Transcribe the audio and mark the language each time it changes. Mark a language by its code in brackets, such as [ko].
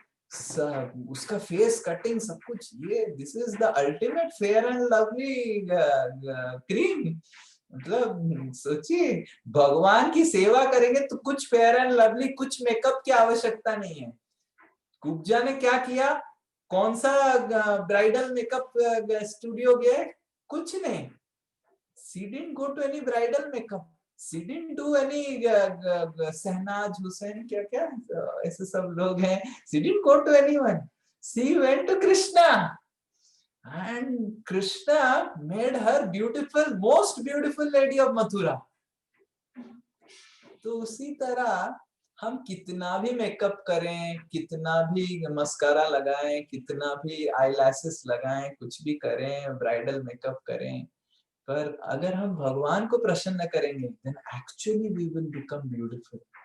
[hi] सब उसका face cutting सब कुछ, ये [en] This is the ultimate Fair and Lovely cream. [hi] मतलब सोचिए भगवान की सेवा करेंगे तो कुछ फेयर एंड लवली, कुछ मेकअप की आवश्यकता नहीं है। कुब्जा ने क्या किया, कौन सा ब्राइडल मेकअप स्टूडियो गया, कुछ नहीं। [en] She didn't go to any bridal makeup. She didn't do any [hi] Shehnaaz Hussain क्या क्या ऐसे सब लोग हैं। [en] She didn't go to anyone. She went to Krishna. And Krishna made her beautiful, most beautiful lady of Mathura. [hi] तो उसी तरह हम कितना भी मेकअप करें, कितना भी मस्कारा लगाएं, कितना भी आईलैशेस लगाएं, कुछ भी करें, ब्राइडल मेकअप करें, पर अगर हम भगवान को प्रसन्न करेंगे [en] then actually we will become beautiful.